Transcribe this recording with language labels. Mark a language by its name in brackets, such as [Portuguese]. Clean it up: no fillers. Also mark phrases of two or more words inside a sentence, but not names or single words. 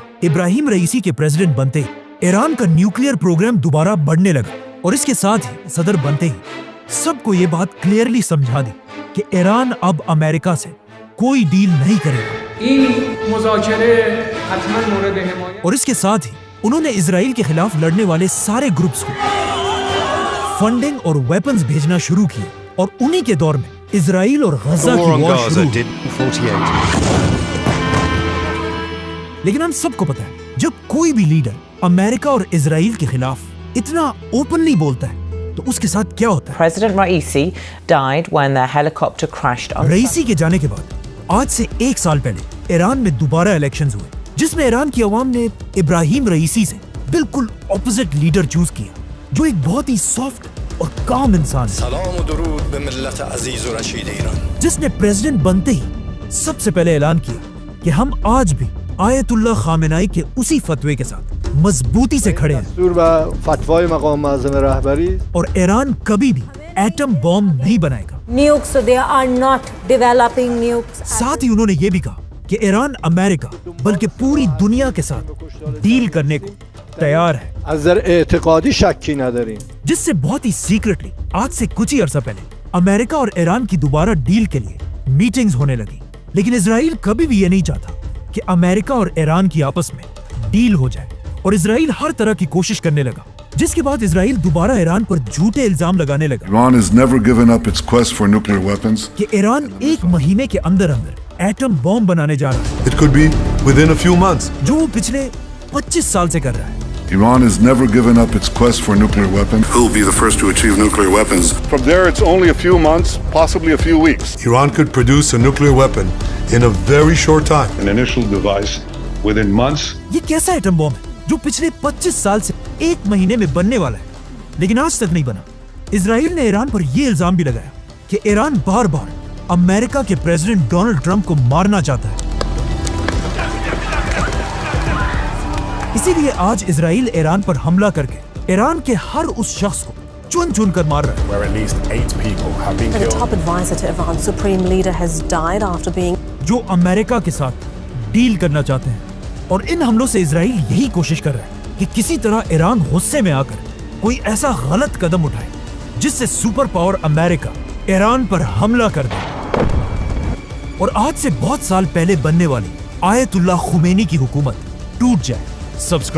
[Urdu] ابراہیم رئیسی کے پریزیڈنٹ بنتے ہی ایران کا [English] nuclear program [Urdu] دوبارہ بڑھنے لگا، اور اس کے ساتھ ہی صدر بنتے ہی سب کو یہ بات کلیئرلی سمجھا دی کہ ایران اب امریکہ سے کوئی ڈیل نہیں کرے گا، اور اس کے ساتھ ہی انہوں نے اسرائیل کے خلاف لڑنے والے سارے گروپس کو فنڈنگ اور ویپنز بھیجنا شروع کیے، اور انہی کے دور میں اسرائیل اور غزہ کی وار شروع ہوئی۔ لیکن ہم سب کو پتا ہے جب کوئی بھی لیڈر امریکہ اور اسرائیل کے خلاف اتنا اوپنلی بولتا ہے تو اس کے ساتھ کیا ہوتا ہے۔ [English] President Raisi died when their helicopter crashed on [Urdu] رئیسی کے جانے کے بعد آج سے 1 سال پہلے ایران میں دوبارہ الیکشنز ہوئے، جس میں ایران کی عوام نے ابراہیم رئیسی سے بالکل [English] opposite leader [Urdu] چوز کیا، جو ایک بہت ہی سافٹ اور کام انسان ہے، [Persian] سلام و درود به ملت عزیز و رشید ایران، [Urdu] جس نے پریزیڈنٹ بنتے ہی سب سے پہلے اعلان کیا کہ ہم آج بھی آیت اللہ خامنائی کے اسی فتوے کے ساتھ مضبوطی سے کھڑے ہیں، [Persian] دستور و فتوای مقام معظم رهبری [Urdu] اور ایران کبھی بھی ایٹم بم نہیں بنائے گا۔ [English] Nukes, they are not developing nukes. [Urdu] ساتھ ہی انہوں نے یہ بھی کہا کہ ایران امریکہ بلکہ پوری دنیا کے ساتھ ڈیل کرنے کو تیار ہے، [Persian] از نظر اعتقادی شکی نداریم، [Urdu] جس سے بہت ہی سیکرٹلی آج سے کچھ ہی عرصہ پہلے امریکہ اور ایران کی دوبارہ ڈیل کے لیے میٹنگز ہونے لگی۔ لیکن اسرائیل کبھی بھی یہ نہیں چاہتا کہ امریکہ اور ایران کی آپس میں ڈیل ہو جائے، اور اسرائیل ہر طرح کی کوشش کرنے لگا، جس کے بعد اسرائیل دوبارہ ایران پر جھوٹے الزام لگانے لگا [English] Iran has never given up its quest for nuclear weapons. [Urdu] کہ ایران 1 مہینے کے اندر ایٹم بم بنانے جا رہا ہے، [English] It could be within a few months. [Urdu] جو وہ پچھلے 25 سال سے کر رہا ہے۔ [English] Iran has never given up its quest for nuclear weapons. Who will be the first to achieve nuclear weapons? From there, it's only a few months, possibly a few weeks. Iran could produce a nuclear weapon in a very short time. an initial device within months. [Urdu] یہ کیسا ایٹم بم ہے جو پچھلے 25 سال سے 1 مہینے میں بننے والا ہے لیکن آج تک نہیں بنا؟ اسرائیل نے ایران پر یہ الزام بھی لگایا کہ ایران بار بار امریکہ کے پریزیڈنٹ ڈونلڈ ٹرمپ کو مارنا چاہتا ہے۔ اسی لیے آج اسرائیل ایران پر حملہ کر کے ایران کے ہر اس شخص کو چن چن کر مار رہا ہے۔ [English] Where at least 8 people have been The killed. top advisor to Iran's supreme leader has died after being [Urdu] جو امریکہ کے ساتھ ڈیل کرنا چاہتے ہیں، اور ان حملوں سے اسرائیل یہی کوشش کر رہا ہے کہ کسی طرح ایران غصے میں آ کر کوئی ایسا غلط قدم اٹھائے جس سے [English] super power [Urdu] امریکہ ایران پر حملہ کر دے، اور آج سے بہت سال پہلے بننے والی آیت اللہ خمینی کی حکومت ٹوٹ جائے۔